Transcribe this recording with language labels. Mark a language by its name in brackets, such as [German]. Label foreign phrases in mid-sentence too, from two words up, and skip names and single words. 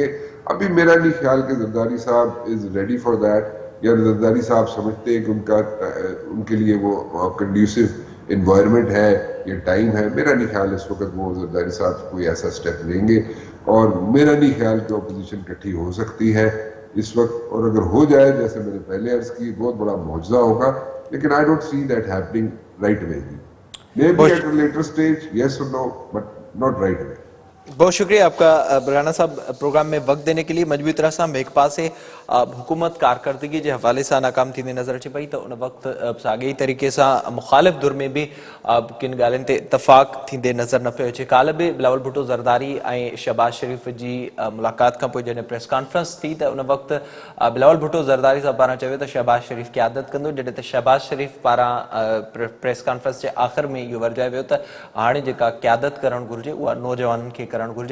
[Urdu] ابھی میرا نہیں خیال کہ زرداری صاحب [English] is ready for that, [Urdu] یا زرداری صاحب سمجھتے ہیں کہ ان کے لیے وہ [English] conducive environment [Urdu] ہے یا ٹائم ہے. میرا نہیں خیال اس وقت وہ زرداری صاحب کوئی ایسا اسٹیپ لیں گے، اور میرا نہیں خیال کہ اپوزیشن اکٹھی ہو سکتی ہے اس وقت. اور اگر ہو جائے، جیسے میں نے پہلے عرض کی، بہت بڑا معاوضہ ہوگا، لیکن [English] I don't see that happening right away. Maybe at a later stage, yes and no, but not right away. [Urdu] بہت شکریہ آپ کا رانا صاحب پروگرام میں وقت دینے کے لیے. [Sindhi] मजबूरी तरह सां हिकु पासे हुकूमत कारकर्दगी [Urdu] کے حوالے سے [Sindhi] नाकाम थी नज़र अचे पई, तो उन वक्त साॻे तरीक़े से मुखालिफ दुर में भी किन ॻाल्हियुनि ते इतफ़ाक़ थींदे नज़र न पियो अचे। काल्ह भी बिलावल भुट्टो ज़रदारी ऐं शहबाज शरीफ़ जी मुलाक़ात खां पोइ जॾहिं प्रेस कॉन्फ्रेंस थी, त उन वक्त बिलावल भुट्टो ज़रदारी साहब पारां चयो त शहबाज शरीफ़ क़यादत कंदो, जॾहिं त शहबाज शरीफ़ पारां प्रेस कॉन्फ्रेंस जे आख़िर में इहो वर्जायो वियो त हाणे जेका क़यादत करणु घुरिजे उहा नौजवाननि खे करणु घुरिजे।